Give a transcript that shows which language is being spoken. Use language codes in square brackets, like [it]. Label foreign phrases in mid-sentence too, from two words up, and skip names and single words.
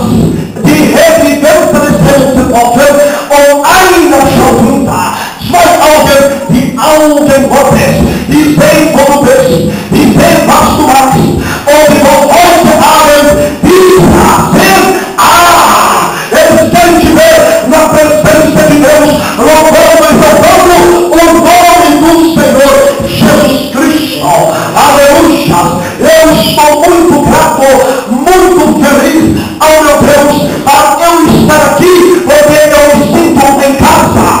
[de] Die Fenster des Himmels sind offen und einer schaut runter. Zwei Augen, die Augen Gottes, die sehen, wo du bist, die sehen, was du machst. Und die von heute Abend, die sagen, [pt] es sente na presença de Deus, louvando e exaltando o nome do Senhor Jesus Cristo. Aleluia! Eu estou muito grato, muito feliz ao meu Deus, para eu estar aqui, porque eu me sinto em casa.